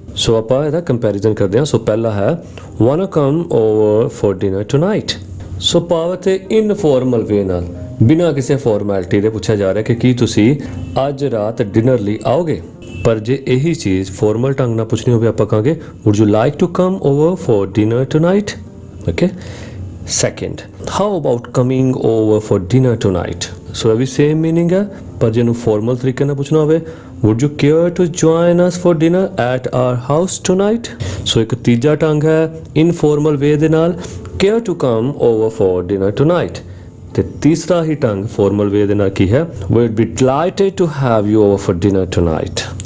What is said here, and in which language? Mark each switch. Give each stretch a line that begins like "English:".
Punjabi: ਸੋ ਆਪਾਂ ਇਹਦਾ ਕੰਪੈਰੀਜ਼ਨ ਕਰਦੇ ਹਾਂ। ਸੋ ਪਹਿਲਾ ਹੈ
English: wanna come over for dinner tonight।
Punjabi: ਸੋ ਭਾਵ ਤੇ ਇਨਫਾਰਮਲ ਵੇ ਨਾਲ, ਬਿਨਾਂ ਕਿਸੇ ਫਾਰਮੈਲਿਟੀ ਦੇ ਪੁੱਛਿਆ ਜਾ ਰਿਹਾ ਕਿ ਕੀ ਤੁਸੀਂ ਅੱਜ ਰਾਤ ਡਿਨਰ ਲਈ ਆਓਗੇ। ਪਰ ਜੇ ਇਹੀ ਚੀਜ਼ ਫਾਰਮਲ ਢੰਗ ਨਾਲ ਪੁੱਛਣੀ ਹੋਵੇ ਆਪਾਂ ਕਹਾਂਗੇ
English: would you like to come over for dinner tonight। okay, second, how about coming over for dinner tonight।
Punjabi: ਸੋ ਇਹ ਵੀ ਸੇਮ ਮੀਨਿੰਗ ਹੈ, ਪਰ ਜੇ ਇਹਨੂੰ ਫਾਰਮਲ ਤਰੀਕੇ ਨਾਲ ਪੁੱਛਣਾ ਹੋਵੇ
English: would you care to join us for dinner at our house tonight।
Punjabi: ਸੋ ਇੱਕ ਤੀਜਾ ਢੰਗ ਹੈ ਇਨਫਾਰਮਲ ਵੇ ਦੇ ਨਾਲ,
English: care to come over for dinner tonight।
Punjabi: ਤੇ ਤੀਸਰਾ ਹੀ ਢੰਗ ਫਾਰਮਲ ਵੇ ਦੇ ਨਾਲ ਕੀ ਹੈ,
English: we'd be delighted to have you over for dinner tonight।